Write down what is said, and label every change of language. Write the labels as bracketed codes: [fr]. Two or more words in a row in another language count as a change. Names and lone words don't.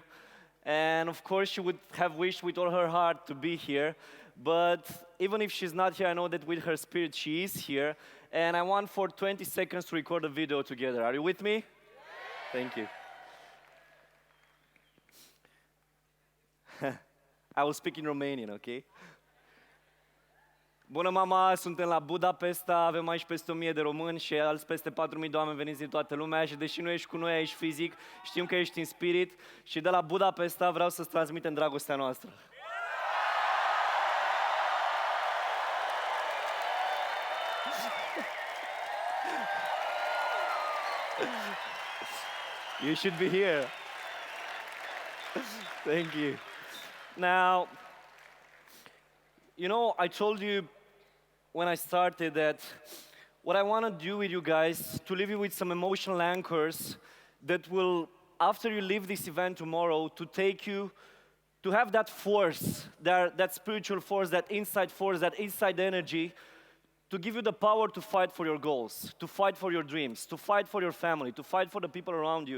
[en] And of course, she would have wished with all her heart to be here. But even if she's not here, I know that with her spirit, she is here. And I want for 20 seconds to record a video together. Are you with me? Thank you. I will speak in Romanian, okay? [ro] Bună, mama! Suntem la Budapest, avem aici peste 1000 de români și alți peste 4000 de oameni veniți din toată lumea și deși nu ești cu noi aici fizic, știm că ești în spirit și de la Budapest vreau să-ți transmitem dragostea noastră. [en] You should be here. Thank you. Now, you know, I told you when I started that what I want to do with you guys, to leave you with some emotional anchors that will, after you leave this event tomorrow, to take you, to have that force, that spiritual force, that inside energy, to give you the power to fight for your goals, to fight for your dreams, to fight for your family, to fight for the people around you.